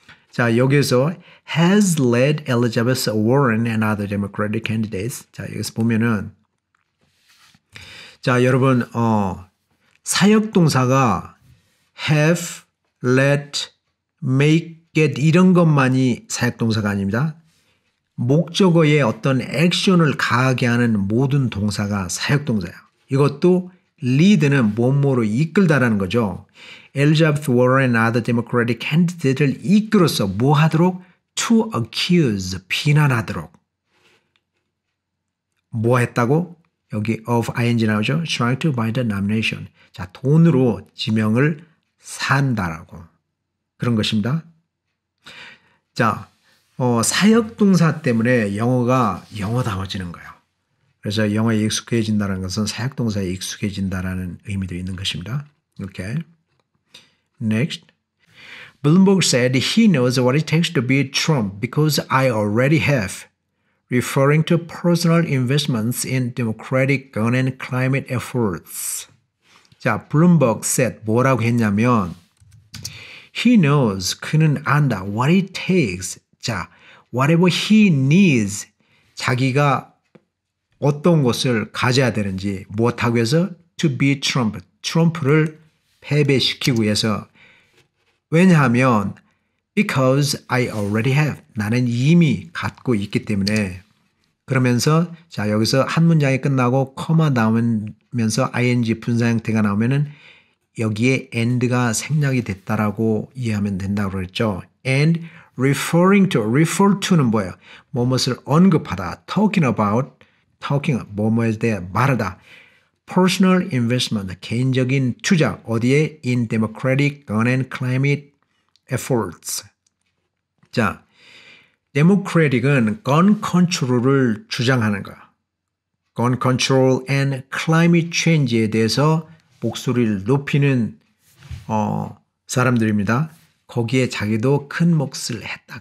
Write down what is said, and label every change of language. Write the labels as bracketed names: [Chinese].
[Korean] 자, 여기서 [English] has led Elizabeth Warren and other Democratic candidates. [Korean] 자, 여기서 보면은 자, 여러분 사역동사가 have, let, make, get 이런 것만이 사역동사가 아닙니다. 목적어에 어떤 액션을 가하게 하는 모든 동사가 사역동사예요. 이것도 lead는 뭐뭐로 이끌다라는 거죠. Elizabeth Warren [English] and other Democratic candidate를 [Korean] 이끌어서 뭐 하도록? [English] to accuse, [Korean] 비난하도록. 뭐 했다고? 여기 of ing 나오죠. [English] trying to buy the nomination. [Korean] 자, 돈으로 지명을 산다라고. 그런 것입니다. 자, 사역동사 때문에 영어다워지는 거예요. 그래서 영어에 익숙해진다는 것은 사역동사에 익숙해진다라는 의미도 있는 것입니다. [English] Okay. Next. Bloomberg said he knows what it takes to beat Trump because I already have, referring to personal investments in democratic gun and climate efforts. [Korean] 자, [English] Bloomberg said [Korean] 뭐라고 했냐면 [English] he knows, [Korean] 그는 안다. [English] what it takes. 자, whatever he needs. [Korean] 자기가 어떤 것을 가져야 되는지 무엇하기 위해서? [English] to beat Trump. [Korean] 트럼프를 패배시키기 위해서. 왜냐하면 [English] because I already have. [Korean] 나는 이미 갖고 있기 때문에. 그러면서 자, 여기서 한 문장이 끝나고 커마 나오면서 ing 분사 형태가 나오면은 여기에 and가 생략이 됐다라고 이해하면 된다고 그랬죠. [English] and referring to, refer to는 [Korean] 뭐예요? 뭐뭇을 언급하다. [English] talking about, [Korean] 뭐뭐에 대해 말하다. [English] personal investment, [Korean] 개인적인 투자. 어디에? [English] in democratic gun and climate efforts. [Korean] 자, democratic은 gun control을 주장하는 거야. [English] gun control and climate change에 [Korean] 대해서 목소리를 높이는 사람들입니다. 거기에 자기도 큰 몫을 했다.